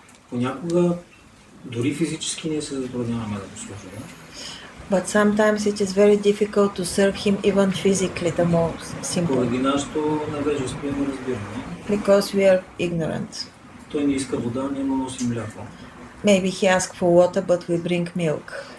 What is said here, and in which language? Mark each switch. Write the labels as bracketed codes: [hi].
[bg] Понякога дори физически ние се затрудняваме да го служим. [en] But sometimes it is very difficult to serve him even physically, the most simple, [bg] Поради нашето невежество и неразбиране. [en] because we are ignorant. [bg] Той не иска вода, ние му носим мляко. [en] Maybe he asks for water, but we bring milk.